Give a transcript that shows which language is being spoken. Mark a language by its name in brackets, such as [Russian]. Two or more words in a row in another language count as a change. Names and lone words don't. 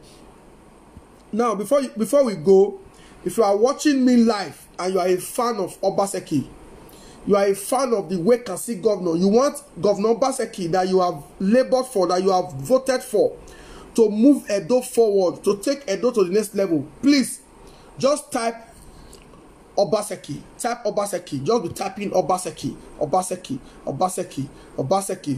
[English] Now, before we go, if you are watching me live and you are a fan of Obaseki, you are a fan of the Wake-and-See governor, you want Governor Obaseki that you have labored for, that you have voted for, to move Edo forward, to take Edo to the next level, please just type Obaseki. Type Obaseki. Just be typing Obaseki. Obaseki. Obaseki. Obaseki.